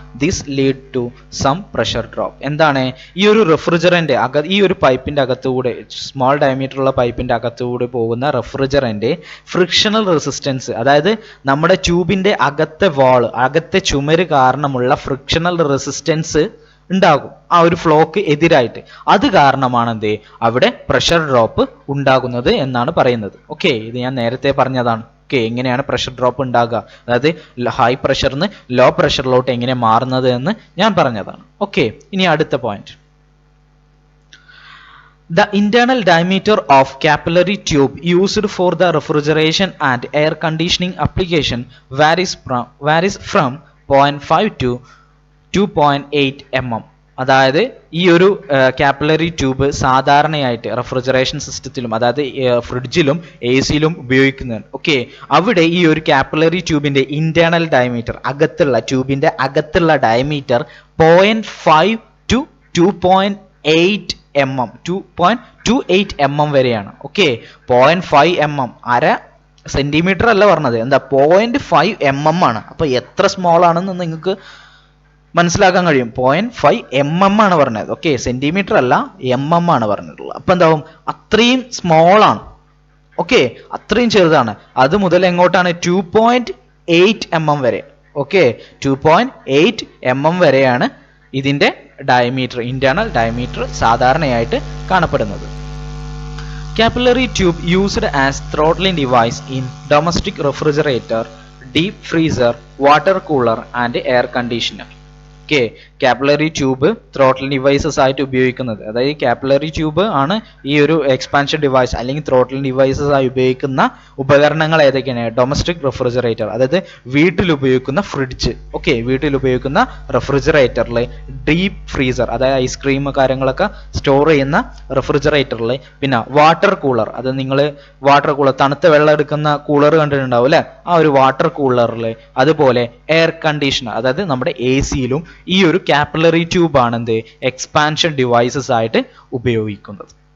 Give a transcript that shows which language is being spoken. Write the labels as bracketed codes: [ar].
[en] This lead to some pressure drop. [ml] എന്താണ്, ഈ ഒരു റെഫ്രിജറന്റ് ഈ ഒരു പൈപ്പിന്റെ അകത്തുകൂടെ, സ്മോൾ ഡയമീറ്റർ ഉള്ള പൈപ്പിന്റെ അകത്തുകൂടെ പോകുന്ന റെഫ്രിജറന്റ് ഫ്രിക്ഷണൽ റെസിസ്റ്റൻസ്, അതായത് നമ്മുടെ ട്യൂബിന്റെ അകത്തെ വാൾ, അകത്തെ ചുമര് കാരണമുള്ള ഫ്രിക്ഷണൽ റെസിസ്റ്റൻസ് ഉണ്ടാകും ആ ഒരു ഫ്ലോക്ക് എതിരായിട്ട്. അത് കാരണമാണ് അവിടെ പ്രഷർ ഡ്രോപ്പ് ഉണ്ടാകുന്നത് എന്നാണ് പറയുന്നത്. ഓക്കെ, ഇത് ഞാൻ നേരത്തെ പറഞ്ഞതാണ്. ഓക്കെ, എങ്ങനെയാണ് പ്രഷർ ഡ്രോപ്പ് ഉണ്ടാകുക, അതായത് ഹൈ പ്രഷറിന്ന് ലോ പ്രഷറിലോട്ട് എങ്ങനെ മാറുന്നത് എന്ന് ഞാൻ പറഞ്ഞതാണ്. ഓക്കെ, ഇനി അടുത്ത point, [en] the internal diameter of capillary tube used for the refrigeration and air conditioning application varies from 0.5 to 2.8 mm. [ml] അതായത് ഈ ഒരു കാപ്പിലറി ട്യൂബ് സാധാരണയായിട്ട് റെഫ്രിജറേഷൻ സിസ്റ്റത്തിലും, അതായത് ഫ്രിഡ്ജിലും എ സിയിലും ഉപയോഗിക്കുന്നതാണ്. ഓക്കെ, അവിടെ ഈ ഒരു കാപ്പിലറി ട്യൂബിന്റെ ഇന്റേണൽ ഡയമീറ്റർ, ട്യൂബിന്റെ അകത്തുള്ള ഡയമീറ്റർ 0.5 to 2.8 mm, 2.28 mm വരെയാണ്. ഓക്കെ, 0.5 mm, അര സെന്റിമീറ്റർ അല്ല പറഞ്ഞത്, എന്താ 0.5 mm ആണ്. അപ്പൊ എത്ര സ്മോൾ ആണെന്ന് നിങ്ങൾക്ക് മനസ്സിലാക്കാൻ കഴിയും. 0.5 mm ആണ് പറഞ്ഞത്. ഓക്കെ, സെന്റിമീറ്റർ അല്ല, mm ആണ് പറഞ്ഞിട്ടുള്ളത്. അപ്പൊ എന്താവും, അത്രയും സ്മോൾ ആണ്. ഓക്കെ, അത്രയും ചെറുതാണ്. അത് മുതൽ എങ്ങോട്ടാണ്, 2.8 mm വരെ. ഓക്കെ 2.8 mm വരെയാണ് ഇതിന്റെ ഡയമീറ്റർ, ഇന്റേണൽ ഡയമീറ്റർ സാധാരണയായിട്ട് കാണപ്പെടുന്നത്. [en] Capillary tube used as throttling device in domestic refrigerator, deep freezer, water cooler and air conditioner. [ml] Okay, capillary tube throttle devices ആയിട്ട് ഉപയോഗിക്കുന്നത്, അതായത് കാപ്പിലറി ട്യൂബ് ആണ് ഈ ഒരു എക്സ്പാൻഷൻ ഡിവൈസ് അല്ലെങ്കിൽ ത്രോട്ടിൽ ഡിവൈസസ് ആയി ഉപയോഗിക്കുന്ന ഉപകരണങ്ങൾ ഏതൊക്കെയാണ്? ഡൊമസ്റ്റിക് റെഫ്രിജറേറ്റർ, അതായത് വീട്ടിൽ ഉപയോഗിക്കുന്ന ഫ്രിഡ്ജ്, ഓക്കെ, വീട്ടിൽ ഉപയോഗിക്കുന്ന റെഫ്രിജറേറ്ററിൽ, ഡീപ്പ് ഫ്രീസർ അതായത് ഐസ്ക്രീം കാര്യങ്ങളൊക്കെ സ്റ്റോർ ചെയ്യുന്ന റെഫ്രിജറേറ്ററിൽ, പിന്നെ വാട്ടർ കൂളർ, അത് നിങ്ങൾ വാട്ടർ കൂളർ തണുത്ത വെള്ളം എടുക്കുന്ന കൂളർ കണ്ടിട്ടുണ്ടാവും അല്ലെ, ആ ഒരു വാട്ടർ കൂളറിൽ, അതുപോലെ എയർ കണ്ടീഷണർ, അതായത് നമ്മുടെ എ സിയിലും ഈ ഒരു കാപ്പിലറി ട്യൂബ് ആണ് എന്ത് എക്സ്പാൻഷൻ ഡിവൈസസ് ആയിട്ട് ഉപയോഗിക്കുന്നത്.